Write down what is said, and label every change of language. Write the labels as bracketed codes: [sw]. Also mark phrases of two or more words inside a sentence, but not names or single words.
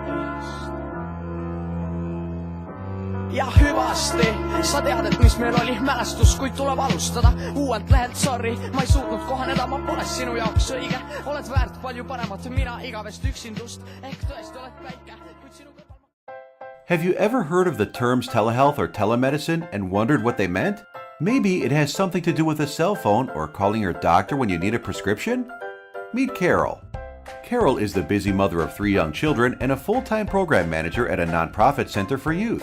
[et] Ja hüvasti, sa tead, et mis meil oli mälestus, kuid tuleb alustada uuelt lehelt, sorry, ma ei suutnud kohaneda, ma pole sinu jaoks õige, oled väärt palju paremat, mina igavest üksindust, ehk tõesti oled päike, kuid sinu kõrval... [en] Have you ever heard of the terms telehealth or telemedicine and wondered what they meant? Maybe it has something to do with a cell phone or calling your doctor when you need a prescription? Meet Carol. Carol is the busy mother of 3 young children and a full-time program manager at a nonprofit center for youth.